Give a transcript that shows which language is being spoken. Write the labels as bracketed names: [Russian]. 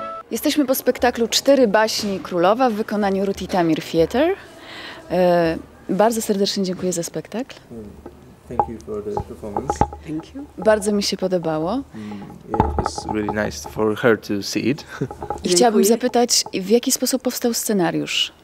[Polish] Jesteśmy po spektaklu Cztery baśni królowa w wykonaniu Ruti Tamir Theater. Bardzo serdecznie dziękuję za spektakl. [English] Thank you for the performance. Thank you. [Polish] Bardzo mi się podobało. [English] It was really nice for her to see it. [Polish] I chciałabym zapytać, w jaki sposób powstał scenariusz?